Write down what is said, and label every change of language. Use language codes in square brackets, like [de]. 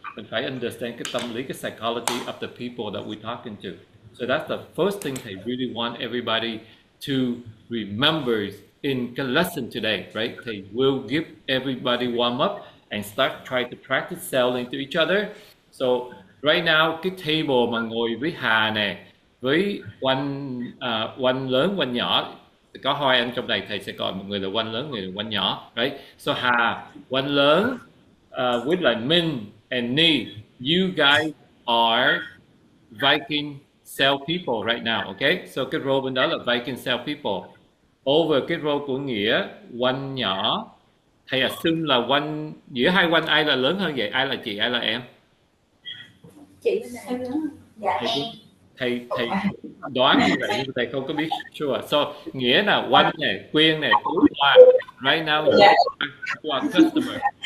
[vi] Mình phải [en] understand [vi] cái tâm lý, cái [en] psychology of the people that we're talking to. So that's the first thing I really want everybody to remember in the lesson today, right? They will give everybody warm up and start trying to practice selling to each other. So right now, [vi] cái table mà ngồi với Hà nè, với Oanh lớn, Oanh nhỏ, có hai anh trong này thầy sẽ gọi một người là Oanh lớn, người là Oanh nhỏ, right? [en] So Hà, Oanh lớn, with like Min and Ni, you guys are Viking sell people right now, okay? [vi] So cái role bên đó là Viking sell people. [en] Over [vi] cái role của Nghĩa, Oanh nhỏ, thầy assume là Oanh, giữa hai Oanh ai là lớn hơn vậy? Ai là chị, ai là em? Chị là em lớn. Dạ em. Thầy đoán như vậy nhưng thầy không có biết sure. So Nghĩa là Oanh này, Quyên này, Tú Hoa. [en] Right now you are customer.